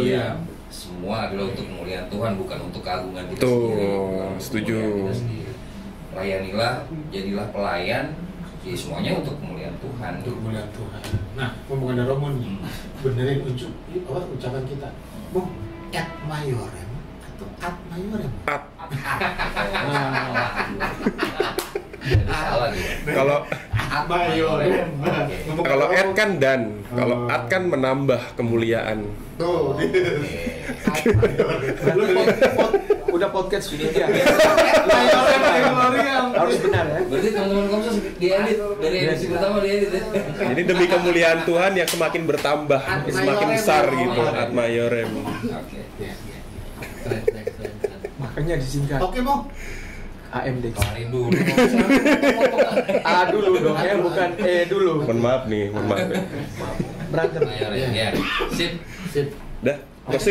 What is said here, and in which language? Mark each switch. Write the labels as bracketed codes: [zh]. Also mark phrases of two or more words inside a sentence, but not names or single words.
[id] Gloria semua adalah untuk kemuliaan Tuhan, bukan untuk keagungan kita Tuh, sendiri, bukan untuk setuju. kemuliaan kita sendiri. Layanilah, jadilah pelayan, jadi semuanya untuk kemuliaan Tuhan. Untuk kemuliaan Tuhan. Nah, ngomong ada Romo nih, benerin ucapan kita. Bu, [la] et maiorem [id] atau [la] ad maiorem? [id] Jadi salah dia. Kalau [la] Ad maiorem. [id] Ngomong kalau ada ad Romo. kan dan, kalau ad kan menambah kemuliaan. Tuh, Udah podcast video ya. maiorem. Harus benar ya. Berarti teman-teman kamu diedit dari edisi pertama diedit ya. Jadi demi kemuliaan Tuhan yang semakin bertambah, Ad semakin maiorem. besar gitu, Oh, [la] ad maiorem. [id] Oke. Ya. Keren. Makanya disingkat Oke, Mo. AMD. Kelarin dulu. A dulu dong ya, bukan E dulu. Mohon maaf nih, mohon maaf. Ya. Berantem. Ya. Sip. Sip. Dah, closing.